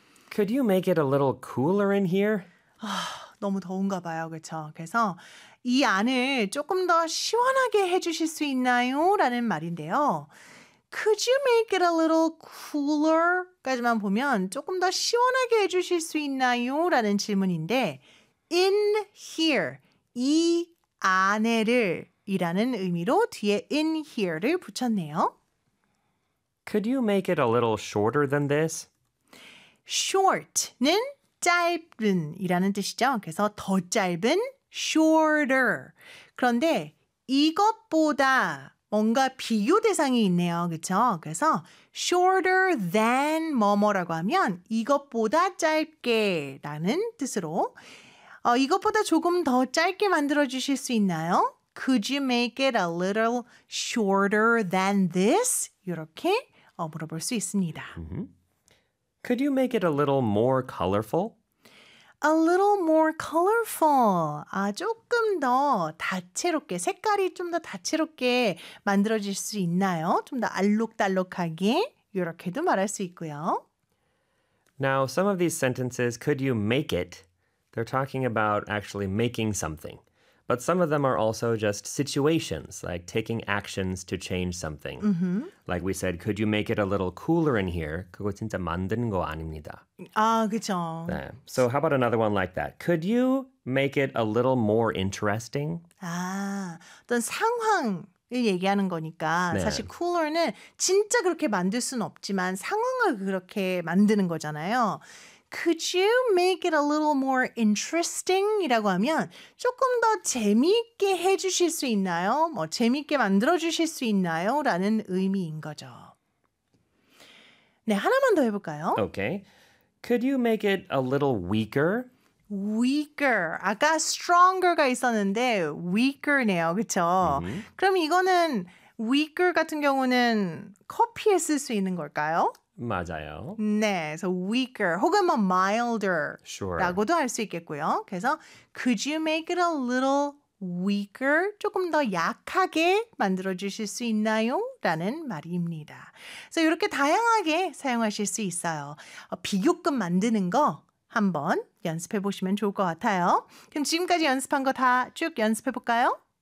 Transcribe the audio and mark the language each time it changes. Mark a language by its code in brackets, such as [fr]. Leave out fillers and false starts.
[en] Could you make it a little cooler in here? [ko] 아, 너무 더운가 봐요, 그렇죠? 그래서 이 안을 조금 더 시원하게 해주실 수 있나요? 라는 말인데요. [en] Could you make it a little cooler? [ko] 까지만 보면 조금 더 시원하게 해주실 수 있나요? 라는 질문인데 [en] in here, [ko] 이 안에를 이라는 의미로 뒤에 in here를 붙였네요. [en] Could you make it a little shorter than this? [ko] Short는 짧은이라는 뜻이죠. 그래서 더 짧은, shorter. 그런데 이것보다 뭔가 비교 대상이 있네요. 그렇죠? 그래서 [en] shorter than [ko] 뭐뭐라고 하면 이것보다 짧게라는 뜻으로 이것보다 조금 더 짧게 만들어주실 수 있나요? [en] Could you make it a little shorter than this? [ko] 이렇게 물어볼 수 있습니다. [en] Could you make it a little more colorful? A little more colorful. [ko] 아, 조금 더 다채롭게, 색깔이 좀 더 다채롭게 만들어질 수 있나요? 좀 더 알록달록하게 이렇게도 말할 수 있고요. [en] Now, some of these sentences, could you make it? They're talking about actually making something. But some of them are also just situations, like taking actions to change something. Like we said, could you make it a little cooler in here? [ko] 그거 진짜 만드는 거 아닙니다. 아, 그쵸. [en] 네. So how about another one like that? Could you make it a little more interesting? [ko] 아, 어떤 상황을 얘기하는 거니까 네. 사실 cooler는 진짜 그렇게 만들 수는 없지만 상황을 그렇게 만드는 거잖아요. [en] Could you make it a little more interesting? [ko] 이라고 하면 조금 더 재미있게 해주실 수 있나요? 뭐 재미있게 만들어주실 수 있나요? 라는 의미인 거죠. 네, 하나만 더 해볼까요? [en] Okay. Could you make it a little weaker? [ko] Weaker. 아까 stronger가 있었는데 weaker네요. 그쵸? 그럼 이거는 weaker 같은 경우는 커피에 쓸 수 있는 걸까요? 맞아요. [en] 네, so weaker [ko] 혹은 뭐 [en] milder sure. [ko] 라고도 할 수 있겠고요. [en] 그래서 could you make it a little weaker? [ko] 조금 더 약하게 만들어주실 수 있나요? 라는 말입니다. 그래서 이렇게 다양하게 사용하실 수 있어요. 비교급 만드는 거 한번 연습해 보시면 좋을 것 같아요. 그럼 지금까지 연습한 거 다 쭉 연습해 볼까요?